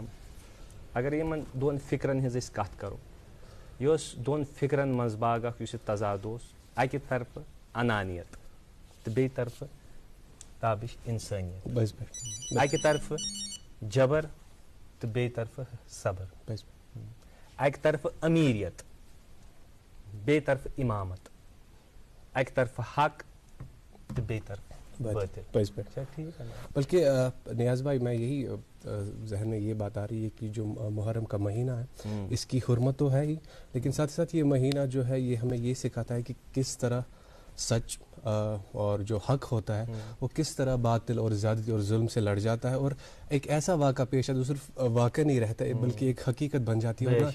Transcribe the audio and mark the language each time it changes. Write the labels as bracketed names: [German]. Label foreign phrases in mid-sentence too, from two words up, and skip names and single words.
[Kashmiri] اگر یِمن دۄن فِکرن ہٕنٛز أسۍ کتھ کرو, یہِ اوس دۄن فِکرن منٛز باغ اکھ یُس یہِ تضاد اوس, اکہِ طرفہٕ انانیت تہٕ بیٚیہِ طرفہٕ تابش انسٲنیت, اکہِ طرفہٕ جبر تہٕ بیٚیہِ طرفہٕ صبر, اکہِ طرفہٕ امیریت بیٚیہِ طرفہٕ امامت, اکہِ طرفہٕ حق تہٕ بیٚیہِ طرفہٕ [Urdu] بلکہ نیاز بھائی میں یہی ذہن میں یہ بات آ رہی ہے کہ جو محرم کا مہینہ ہے اس کی حرمت تو ہے ہی, لیکن ساتھ ساتھ یہ مہینہ جو ہے یہ ہمیں یہ سکھاتا ہے کہ کس طرح سچ اور جو حق ہوتا ہے وہ کس طرح باطل اور زیادتی اور ظلم سے لڑ جاتا ہے, اور ایک ایسا واقعہ پیش ہے جو صرف واقع نہیں رہتا ہے بلکہ ایک حقیقت بن جاتی ہے.